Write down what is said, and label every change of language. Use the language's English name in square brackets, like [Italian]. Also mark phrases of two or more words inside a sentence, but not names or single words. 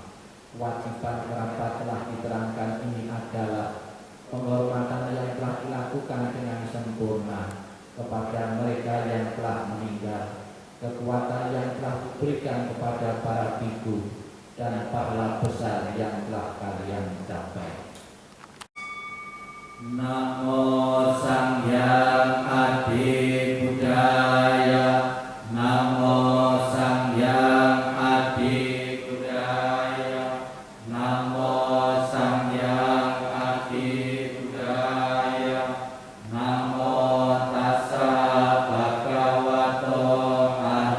[Indonesian] Kewajiban kerabat telah diterangkan ini adalah penghormatan yang telah dilakukan dengan sempurna kepada mereka yang telah meninggal, kekuatan yang telah diberikan kepada para biku, dan pahala besar yang telah kalian capai. [Kawi] Namo Sang Hyang Adi Budaya. Namo Sang Hyang Adi Budaya. Namo Sang Hyang Adi Budaya. [Pali] Namo Tassa Bhagavato